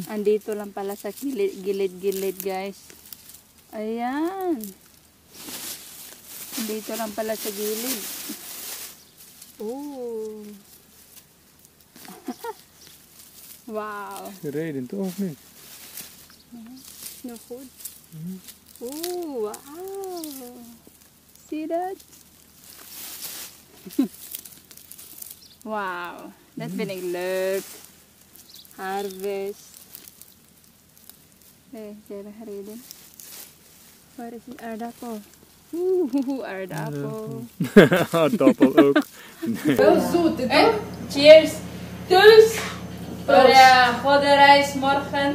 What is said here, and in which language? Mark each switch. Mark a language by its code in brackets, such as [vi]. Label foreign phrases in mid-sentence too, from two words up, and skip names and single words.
[tl] Andito lang pala sa gilid-gilid, guys. Ayan. Andito lang pala sa gilid. [en] Oh. Wow. [nl] Rijden toch niet? [en] No food. Oh, wow. See that? Wow. That's been look. Harvest. [nl] Hey, kaya rijden. Waar is die aardappel? Aardappel. Aardappel ook. Wel zoet, toch? Cheers. Dus. Voor de goede reis morgen.